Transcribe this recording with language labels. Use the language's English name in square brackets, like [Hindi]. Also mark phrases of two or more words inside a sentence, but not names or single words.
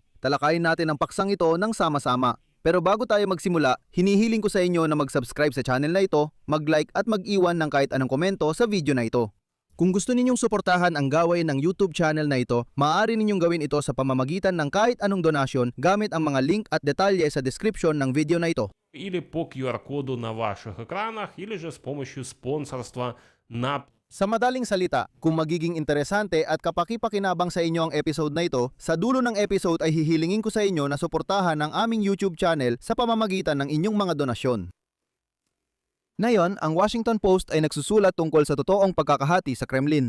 [Filipino] Talakayin natin ang paksang ito ng sama-sama. Pero bago tayo magsimula, hinihiling ko sa inyo na mag-subscribe sa channel na ito, mag-like at mag-iwan ng kahit anong komento sa video na ito. Kung gusto ninyong suportahan ang gawain ng YouTube channel na ito, maaari ninyong gawin ito sa pamamagitan ng kahit anong donasyon gamit ang mga link at detalye sa description ng video na ito. [Russian] Или по QR-коду на ваших экранах, или же с помощью спонсорства на... [Filipino] Sa madaling salita, kung magiging interesante at kapaki-pakinabang sa inyo ang episode na ito, sa dulo ng episode ay hihilingin ko sa inyo na suportahan ang aming YouTube channel sa pamamagitan ng inyong mga donasyon. Ngayon, ang Washington Post ay nagsusulat tungkol sa totoong pagkakahati sa Kremlin.